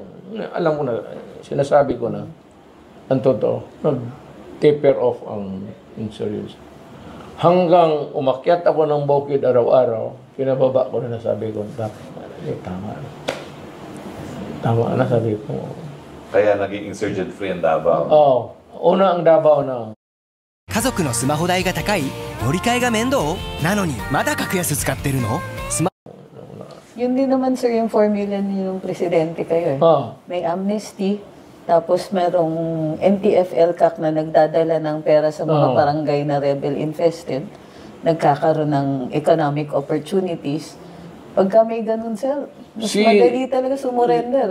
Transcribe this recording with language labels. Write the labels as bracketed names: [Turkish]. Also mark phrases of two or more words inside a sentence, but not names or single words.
[Filipino] Alam ko na, sinasabi ko na, ang totoo, nag-taper off ang insurance. Hanggang umakyat ako ng bukid araw-araw, kinababa ko na nasabi ko, tama na. Tama na, sabi ko. Kaya naging insurgent-free ang Davao. Oo. Una ang Davao na. [Japanese] 家族のスマホ代が高い乗り換えが面倒なのにまだ格安使ってるの [Filipino] Yun din naman, sir, yung formula ng presidente kayo. May amnesty, tapos merong NTF-ELCAC na nagdadala ng pera sa mga barangay na rebel-infested. Nagkakaroon ng [English] economic opportunities. [Filipino] Pagka may ganun, sir, mas madali talaga sumurrender.